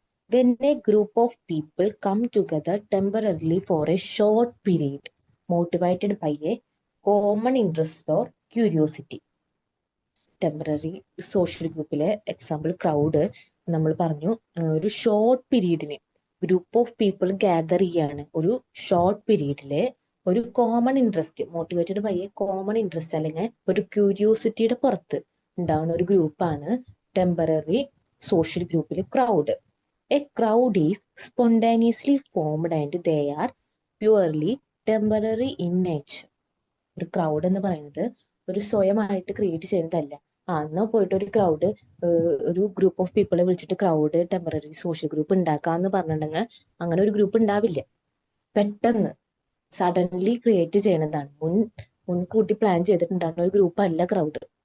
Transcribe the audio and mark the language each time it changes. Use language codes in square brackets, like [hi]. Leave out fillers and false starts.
[en] When a group of people come together temporarily for a short period, motivated by a common interest or curiosity. [ml] Temporary social ഗ്രൂപ്പിലെ example crowd. നമ്മൾ പറഞ്ഞു ഒരു short പീരീഡിന് group of people gather ചെയ്യാണ് ഒരു short പീരീഡില് ഒരു common interest, [en] motivated by a common interest [ml] അല്ലെങ്കിൽ ഒരു ക്യൂരിയോസിറ്റിയുടെ പുറത്ത് ഉണ്ടാവുന്ന ഒരു ഗ്രൂപ്പാണ് ടെമ്പററി സോഷ്യൽ ഗ്രൂപ്പിൽ crowd. [en] A crowd is spontaneously formed and they are purely temporary in nature. [ml] ഒരു ക്രൗഡ് എന്ന് പറയുന്നത് ഒരു സ്വയമായിട്ട് ക്രിയേറ്റ് ചെയ്യുന്നതല്ല. എന്നാ പോയിട്ട് ഒരു ക്രൗഡ്, ഒരു ഗ്രൂപ്പ് ഓഫ് പീപ്പിളെ വിളിച്ചിട്ട് ക്രൗഡ് ടെമ്പററി സോഷ്യൽ ഗ്രൂപ്പ് ഉണ്ടാക്കാന്ന് പറഞ്ഞിട്ടുണ്ടെങ്കിൽ അങ്ങനെ ഒരു ഗ്രൂപ്പ് ഉണ്ടാവില്ല. പെട്ടെന്ന് സഡൻലി ക്രിയേറ്റ് ചെയ്യുന്നതാണ്, മുൻകൂട്ടി പ്ലാൻ ചെയ്തിട്ടുണ്ടാകുന്ന ഒരു ഗ്രൂപ്പ് അല്ല ക്രൗഡ്.